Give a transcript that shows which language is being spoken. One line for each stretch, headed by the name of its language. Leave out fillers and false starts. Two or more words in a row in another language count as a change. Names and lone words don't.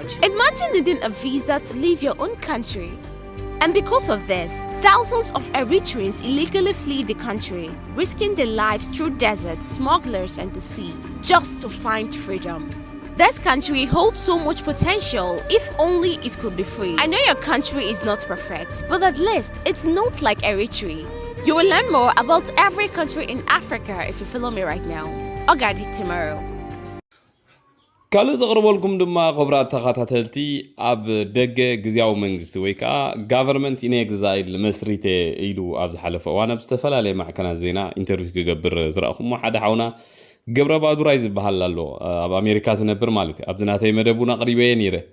English: Imagine needing a visa to leave your own country. And because of this, thousands of Eritreans illegally flee the country, risking their lives through deserts, smugglers, and the sea, just to find freedom. This country holds so much potential if only it could be free. I know your country is not perfect, but at least it's not like Eritrea. You will learn more about every country in Africa if you follow me right now. I'll guide you tomorrow.
Tigrinya: ካልእ ዘቕርበልኩም ድማ ኽብራት ተኸታተልቲ ኣብ ደገ ግዝያዊ መንግስቲ ወይ ከዓ
English: government in exile
Tigrinya: መስሪቴ ኢሉ ኣብ ዝሓለፈ እዋን ኣብ ዝተፈላለየ ማዕከናት ዜና ኢንተርቪው ክገብር ዝረኣኹሞ ሓደ ሓውና ገብረ ባዱራይ ዝበሃል ኣሎ ኣብ ኣሜሪካ ዝነብር ማለት እዩ ኣብዚ ናተይ መደቡን ኣቕሪበየ ነይረ